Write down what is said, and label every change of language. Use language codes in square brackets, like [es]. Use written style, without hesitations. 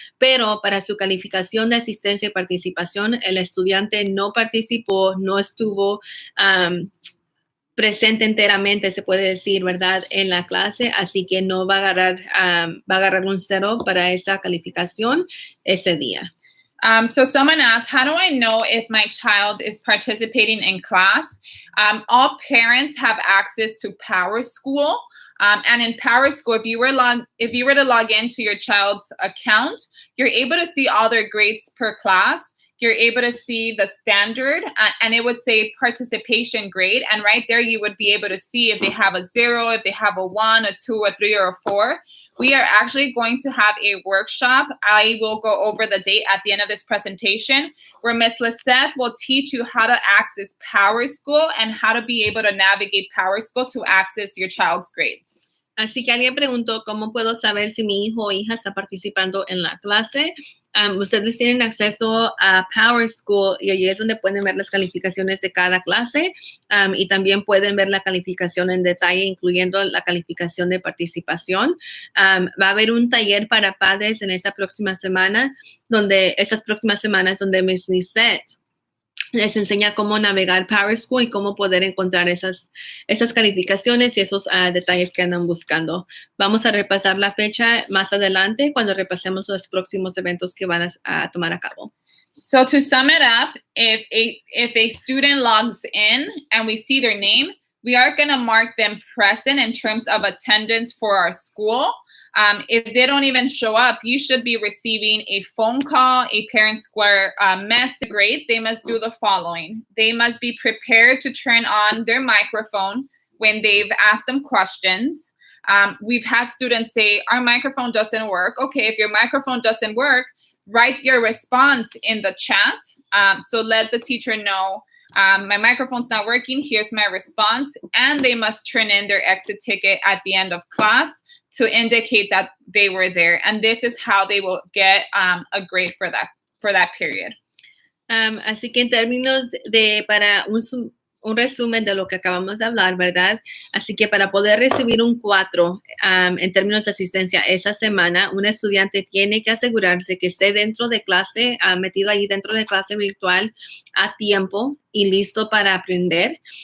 [es] Pero para su calificación de asistencia y participación, el estudiante no participó, no estuvo presente enteramente, se puede decir, ¿verdad?, en la clase, así que no va a agarrar un 0 para esa calificación ese día. [en] So someone asked, how do I know if my child is participating in class? All parents have access to Power School. And in Power School, if you were to log into your child's account, you're able to see all their grades per class. You're able to see the standard, and it would say participation grade. And right there, you would be able to see if they have a 0, if they have a 1, a 2, a 3, or a 4. We are actually going to have a workshop. I will go over the date at the end of this presentation where Ms. Lisette will teach you how to access Power School and how to be able to navigate Power School to access your child's grades. [es] Así que alguien preguntó, ¿cómo puedo saber si mi hijo o hija está participando en la clase? Ustedes tienen acceso a Power School y allí es donde pueden ver las calificaciones de cada clase y también pueden ver la calificación en detalle, incluyendo la calificación de participación. Va a haber un taller para padres en esta próxima semana, donde Ms. Lisette les enseña cómo navegar Power School y cómo poder encontrar esas calificaciones y esos detalles que andan buscando. Vamos a repasar la fecha más adelante cuando repasemos los próximos eventos que van a tomar a cabo. [en] So to sum it up, if a student logs in and we see their name, we are going to mark them present in terms of attendance for our school. If they don't even show up, you should be receiving a phone call, a Parent Square message. Great. They must do the following. They must be prepared to turn on their microphone when they've asked them questions. We've had students say, our microphone doesn't work. Okay, if your microphone doesn't work, write your response in the chat. So let the teacher know, my microphone's not working. Here's my response. And they must turn in their exit ticket at the end of class to indicate that they were there. And this is how they will get a grade for that period. [es] Así que en términos para un resumen de lo que acabamos de hablar, ¿verdad? Así que para poder recibir un 4 en términos de asistencia esa semana, un estudiante tiene que asegurarse que esté dentro de clase, metido ahí dentro de clase virtual a tiempo y listo para aprender.